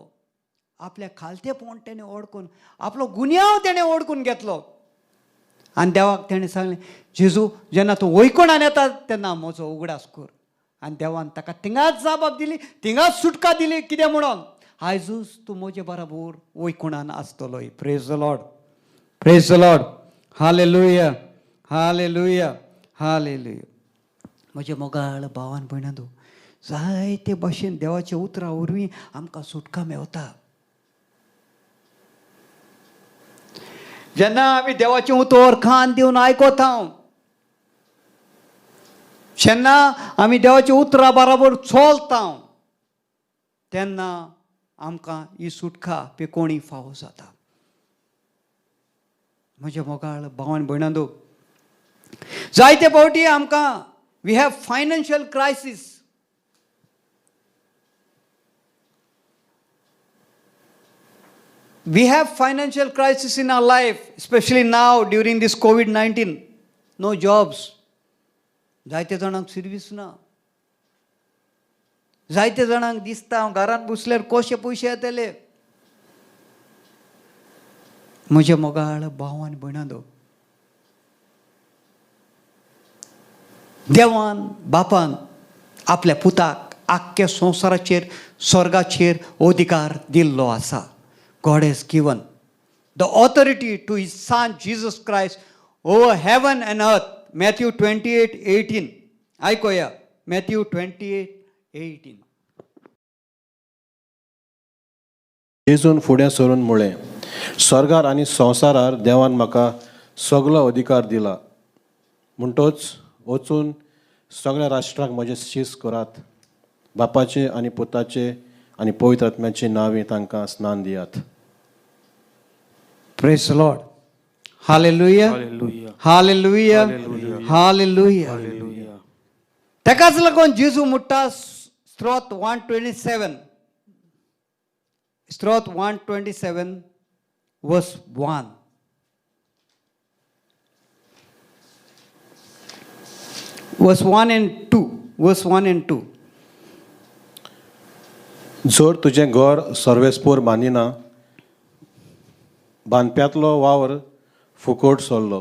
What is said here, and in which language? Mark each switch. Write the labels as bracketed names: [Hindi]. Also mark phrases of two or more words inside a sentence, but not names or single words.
[Konkani] आपल्या खालतेपण तेणें ओळखून, आपलो गुन्यांव तेणें ओळखून घेतलो. आनी देवाक तेणें सांगलें, जेजू जेन्ना तूं वैकुंठान येता तेन्ना म्हजो उगडास कर. आनी देवान ताका थिंगाच जाप दिली, थिंगाच सुटका दिली. कितें म्हणून? आयजूच तूं म्हजे बराबर वैकुंठान आसतलोय. [English] Praise the Lord, praise the Lord. हालेलुया, हालेलुया, हालेलुया. [Konkani] म्हजे मोगाळ भावान भयणांनो, जायते भाशेन देवाचे उतरां वरवीं आमकां सुटका मेवता. जेन्ना आमी देवाचें उतर कान दिवन आयकता, जेन्ना आमी देवाच्या उतरां बराबर चलता, तेन्ना आमकां ही सुटका पिकोणी फावो जाता. म्हज्या मोगाळ भावान भयणांनो, जायते फावटी आमकां [English] we have financial crisis. We have financial crisis in our life, especially now during this COVID-19. No jobs. [Konkani] जायते जाणांक सर्वीस ना. जायते जाणांक दिसता घरांत बसल्यार कशे पयशे येतले. म्हज्या मोगाळ भावान भयणांनो, देवान बापान आपल्या पुताक आख्ख्या संवसाराचेर स्वर्गाचेर अधिकार दिल्लो आसा. [English] God has given the authority to his son Jesus Christ over heaven and earth. [Konkani] Matthew 28:18. ऐकूया. Matthew 28:18. जेजून फुडें सरून म्हळें, स्वर्गार आनी संवसारार देवान म्हाका सगलो अधिकार दिला. म्हणटोच वचून सगळ्या राष्ट्रांक म्हजें शीस करात. बापाचे आनी पुताचे आनी पवित्र आत्म्याचे नांवे तांकां स्नान दियात. [English] Praise the Lord. Hallelujah. Hallelujah. Hallelujah. Hallelujah. Hallelujah. Hallelujah. [Konkani] ताकाच लागून जेजू म्हणटा स्त्रोत 127. स्त्रोत 127 verse 1. [English] Verse 1 and 2. Verse 1 and 2. [Konkani] जर तुजें घर सर्वेस्पोर बांदिना, बांदप्यांतलो वावर फुकट सोडलो.